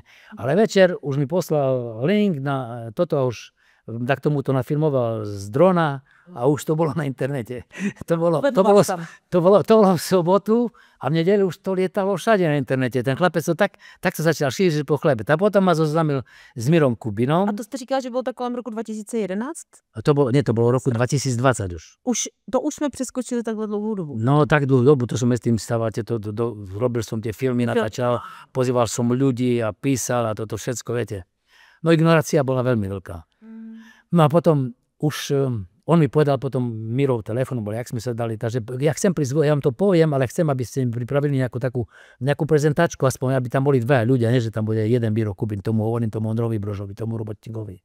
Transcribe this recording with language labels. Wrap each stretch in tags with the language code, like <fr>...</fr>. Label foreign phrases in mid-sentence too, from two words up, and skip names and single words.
<sk>Ale večer už mi poslal link na toto a už tak tomu to nafilmoval z drona a už to bolo na internete. To bolo v sobotu a v nedeľu už to lietalo všade na internete. Ten chlapec to tak sa začal šíriť po chlebe. A potom ma zoznámil s Mírom Kubinom.</sk> <cs>A to jste říkal, že bylo tak kolem roku 2011?</cs> <sk>To bolo roku 2020 už. To už sme preskočili</sk> <cs>takhle dlouhú dobu.</cs> <sk>No tak dlhú dobu, to som s tým stával, robil som tie filmy, natáčal, pozýval som ľudí a písal a toto všetko, viete. No ignorácia bola veľmi veľká. No a potom už on mi povedal potom Mirov telefon, bol, jak sme sa dali, takže ja chcem prísť, ja vám to poviem, ale chcem, aby ste mi pripravili nejakú prezentáčku, aspoň, aby tam boli dvaja ľudia, nie, že tam bude jeden Miro Kubín, tomu hovorím, tomu Ondrovi Brožovi, tomu robotníkovi.</sk>